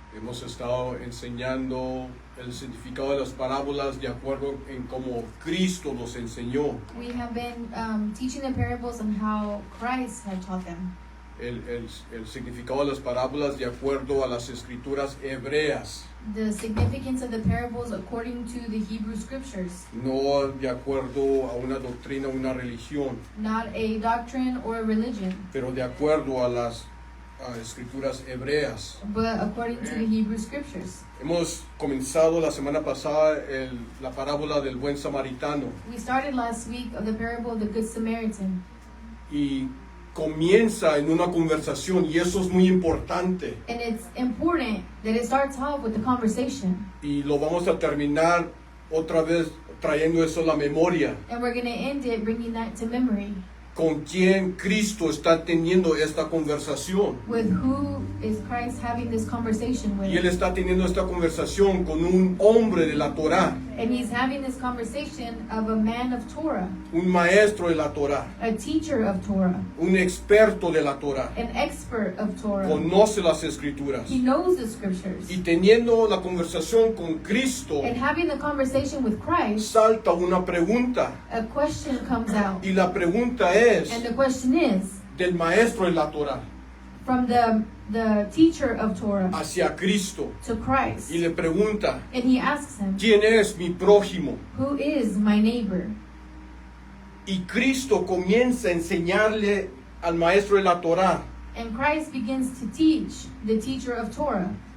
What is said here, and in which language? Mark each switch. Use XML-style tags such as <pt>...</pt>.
<es>Hemos estado enseñando el significado de las parábolas de acuerdo en cómo Cristo los enseñó.</es> <en>We have been teaching the parables on how Christ had taught them.</en> <es>El significado de las parábolas de acuerdo a las escrituras hebreas,</es> <en>The significance of the parables according to the Hebrew scriptures,</en> <es>no de acuerdo a una doctrina o una religión,</es> <en>not a doctrine or a religion,</en> <es>pero de acuerdo a las escrituras hebreas.</es> <en>but according to the Hebrew scriptures.</en> <es>Hemos comenzado la semana pasada la parábola del buen samaritano</es> <en>We started last week of the parable of the Good Samaritan,</en> <es>y comienza en una conversación, y eso es muy importante,</es> <en>and it's important that it starts off with the conversation,</en> <es>y lo vamos a terminar otra vez trayendo eso a la memoria,</es> <en>and we're going to end it bringing that to memory.</en> <es>con quién Cristo está teniendo esta conversación.</es> <en>With who is Christ having this conversation</en> <es>Y él</es> <en>with?</en> <es>está teniendo esta conversación con un hombre de la Torá,</es> <en>And he's having this conversation of a man of Torah,</en> <es>un maestro de la Torá,</es> <en>a teacher of Torah,</en> <es>un experto de la Torá.</es> <en>an expert of Torah.</en> <es>Conoce las escrituras.</es> <en>He knows the scriptures.</en> <es>Y teniendo la conversación con Cristo,</es> <en>And having the conversation with Christ,</en> <es>salta una pregunta.</es> <en>a question comes out.</en> <es>Y la pregunta es</es> <en>And the question is,</en> <es>del maestro de la Torá</es> <en>from the teacher of Torah</en> <es>hacia Cristo.</es> <en>to Christ.</en> <es>Y le pregunta,</es> <en>And he asks him,</en> <es>¿quién es mi prójimo?</es> <en>who is my neighbor?</en> <es>Y Cristo comienza a enseñarle al maestro de la Torá</es> <en>And Christ begins to teach the teacher of Torah</en>